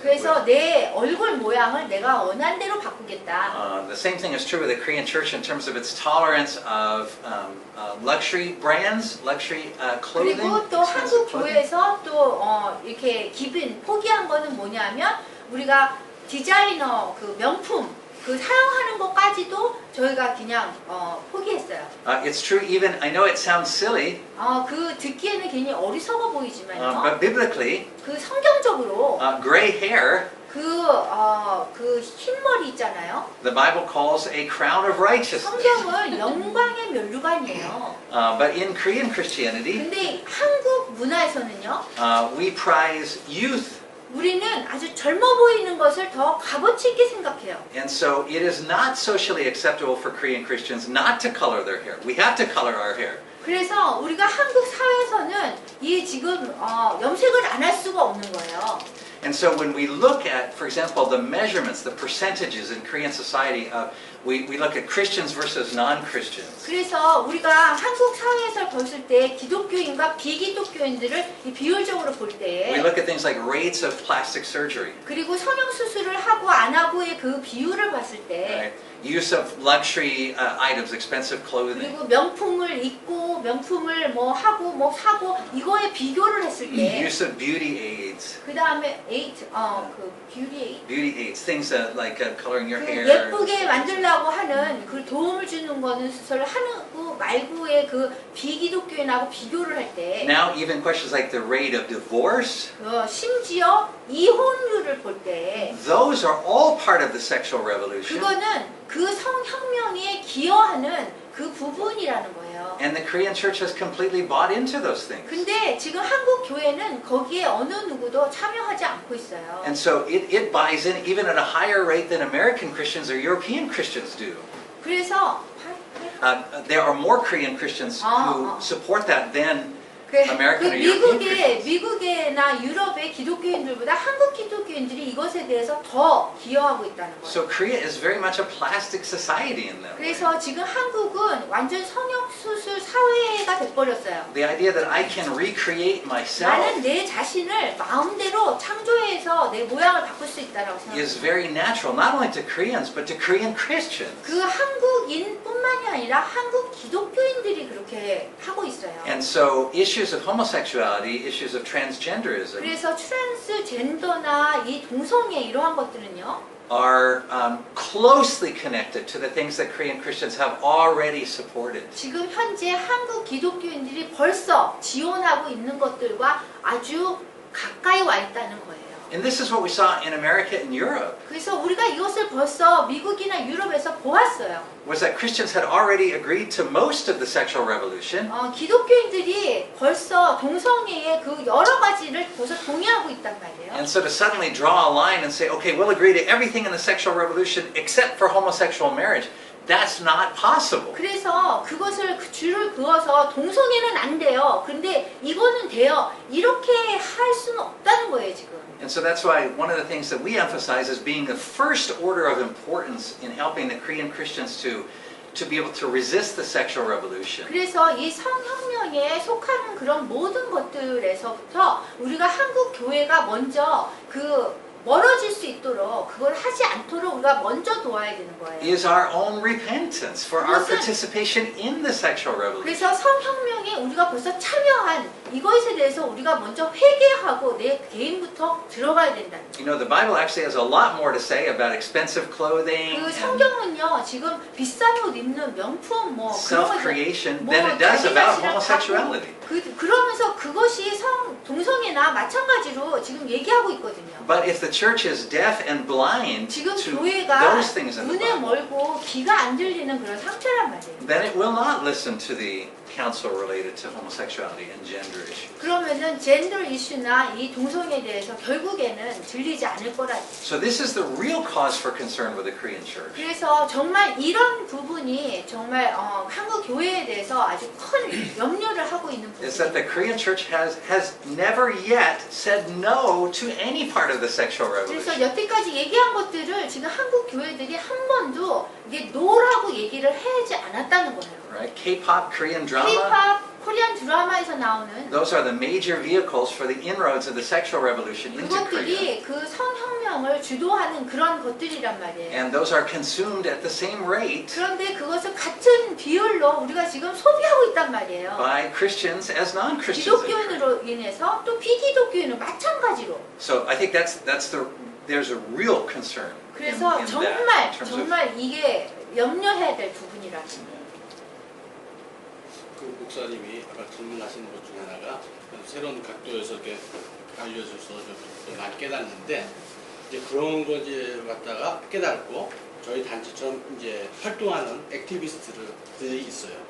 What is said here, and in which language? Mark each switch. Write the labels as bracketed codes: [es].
[ko] 그래서 내 얼굴 모양을 내가 원하는 대로 바꾸겠다. [en] The same thing is true with the Korean church in terms of its tolerance of luxury brands, luxury clothing. [ko] 그리고 또 한국 교회에서 또 이렇게 포기한 거는 뭐냐면 우리가 디자이너 그 명품 그 사용하는 것까지도 저희가 그냥 포기했어요. [en] It's true even, I know it sounds silly, [ko] 그 듣기에는 괜히 어리석어 보이지만요. [en] but biblically, [ko] 그 성경적으로 [en] gray hair, [ko] 그 흰머리 있잖아요. [en] the Bible calls a crown of righteousness. [ko] 성경을 영광의 면류관이에요. [en] But in Korean Christianity, [ko] 근데 한국 문화에서는요. [en] we prize youth. [ko] 우리는 아주 젊어 보이는 것을 더 값어치 있게 생각해요. [en] And so it is not socially acceptable for Korean Christians not to color their hair. We have to color our hair. [ko] 그래서 우리가 한국 사회에서는 이 지금 염색을 안 할 수가 없는 거예요. [en] And so when we look at, for example, the measurements, the percentages in Korean society, we look at Christians versus non-Christians. [ko] 그래서 우리가 한국 사회에서 봤을 때 기독교인과 비기독교인들을 비율적으로 볼 때, [en] We look at things like rates of plastic surgery. [ko] 그리고 성형 수술을 하고 안 하고의 그 비율을 봤을 때, [en] Right? Use of luxury items, expensive clothing. [ko] 그리고 명품을 입고 명품을 뭐 하고 뭐 사고 이거에 비교를 했을 때, [en] Use of beauty aids. [ko] 그 다음에 그 뷰티 에이드, [en] Beauty aids, things like coloring your 그 hair. [ko] 예쁘게 만들려고 하는 그 도움을 주는 거는 수술을 하는 거 말고의 그 비기독교인하고 비교를 할 때, [en] Now even questions like the rate of divorce. [ko] 심지어 이혼율을 볼 때, [en] Those are all part of the sexual revolution. [ko] 그거는 그 성혁명에 기여하는 그 부분이라는 거예요. [en] And the Korean church has completely bought into those things. [ko] 근데 지금 한국 교회는 거기에 어느 누구도 참여하지 않고 있어요. [en] And so it buys in even at a higher rate than American Christians or European Christians do. [ko] 그래서 [en] There are more Korean Christians who support that than 그 American or European Christians. [ko] 미국이나 유럽의 기독교인들보다 한국 기독교인들이 이것에 대해서 더 기여하고 있다는 거예요. [en] So Korea is very much a plastic society in that way. [ko] 그래서 지금 한국은 완전 성형 수술 사회가 돼버렸어요. [en] The idea that I can recreate myself [ko] 나는 내 자신을 마음대로 창조해서 내 모양을 바꿀 수 있다라고 [en] is [ko] 생각해요. [en] very natural, not only to Koreans but to Korean Christians. [ko] 그 한국인뿐만이 아니라 한국 기독교인들이 그렇게 하고 있어요. [en] And so issues of homosexuality, issues of transgenderism [ko] 그래서 트랜스젠더나 이 동성애 이러한 것들은요. [en] are closely connected to the things that Korean Christians have already supported. [ko] 지금 현재 한국 기독교인들이 벌써 지원하고 있는 것들과 아주 가까이 와 있다는 거예요. [en] And this is what we saw in America and Europe. [ko] 그래서 우리가 이것을 벌써 미국이나 유럽에서 보았어요. [en] Was that Christians had already agreed to most of the sexual revolution. [ko] 기독교인들이 벌써 동성애의 그 여러 가지를 벌써 동의하고 있단 말이에요. [en] And so to suddenly draw a line and say, okay, we'll agree to everything in the sexual revolution except for homosexual marriage, that's not possible. [ko] 그래서 그것을 줄을 그어서 동성애는 안 돼요. 근데 이거는 돼요. 이렇게 할 수는 없다는 거예요, 지금. [en] And so that's why one of the things that we emphasize as being the first order of importance in helping the Korean Christians to be able to resist the sexual revolution. [ko] 그래서 이 성혁명에 속하는 그런 모든 것들에서부터 우리가 한국 교회가 먼저 멀어질 수 있도록 그걸 하지 않도록 우리가 먼저 도와야 되는 거예요. [en] Is our own repentance for our participation in the sexual revolution. [ko] 그래서 성혁명에 우리가 벌써 참여한 이것에 대해서 우리가 먼저 회개하고 내 개인부터 들어가야 된다. [en] You know, the Bible actually has a lot more to say about expensive clothing [ko] 그 성경은요, 지금 비싼 옷 입는 명품 뭐 [en] self-creation than it does about homosexuality. [ko] 그러면서 그것이 동성애나 마찬가지로 지금 얘기하고 있거든요. [en] But if the church is deaf and blind [ko] 지금 [en] to [ko] 교회가 [en] those things in the [ko] 눈에 [en] Bible, [ko] 멀고 귀가 안 들리는 그런 상태란 말이에요. [en] then it will not listen to the counsel related to homosexuality and gender issues. [ko] 그러면은 젠더 이슈나 이 동성애에 대해서 결국에는 들리지 않을 거라. [en] So this is the real cause for concern with the Korean church. [ko] 그래서 정말 이런 부분이 정말 한국 교회에 대해서 아주 큰 염려를 하고 있는 [en] is that the Korean church has never yet said no to any part of the sexual [ko] 그래서 [en] revolution. [ko] 여태까지 얘기한 것들을 지금 한국 교회들이 한 번도 이게 노라고 얘기를 하지 않았다는 거예요. [en] Right? K-pop, Korean drama, [ko] K-pop, 코리안 드라마에서 나오는 [en] those are the major vehicles for the inroads of the sexual revolution into Korea. [ko] 그것들이 그 성혁명을 주도하는 그런 것들이란 말이에요. [en] And those are consumed at the same rate [ko] 그런데 그것을 같은 비율로 우리가 지금 소비하고 있단 말이에요. [en] by Christians as non-Christians. in Korea. [ko] 기독교인으로 인해서 또 비기독교인은 마찬가지로. [en] So I think there's a real concern. [ko] 그래서 [en] in that, in terms of- [ko] 정말 이게 염려해야 될 부분이라는 거예요. 그 목사님이 아까 질문하신 것 중에 하나가 새로운 각도에서 이렇게 알려줘서 좀 많이 깨닫는데 이제 그런 거 이제 갖다가 깨닫고 저희 단체처럼 이제 활동하는 액티비스트들이 있어요.